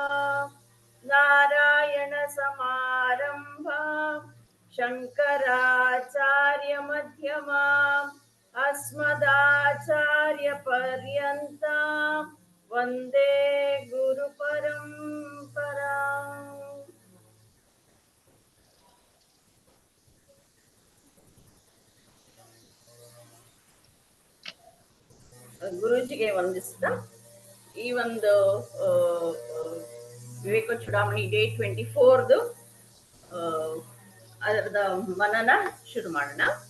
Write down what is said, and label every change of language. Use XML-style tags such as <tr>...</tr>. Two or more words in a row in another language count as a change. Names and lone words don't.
<sa>ನಾರಾಯಣ ಸಮಾರಂಭಾ ಶಂಕರಾಚಾರ್ಯ ಮಧ್ಯಮಾಂ ಅಸ್ಮದಾಚಾರ್ಯ ಪರ್ಯಂತಾಂ ವಂದೇ ಗುರು ಪರಂಪರಾ.</sa> <kn>ಗುರುಜಿಗೆ ವಂದಿಸ್ತಾ ಈ ಒಂದು ವಿವೇಕ ಚೂಡಾಮಣಿ ಡೇ 24 ಅದರದ ಮನನ ಶುರು ಮಾಡೋಣ.</kn>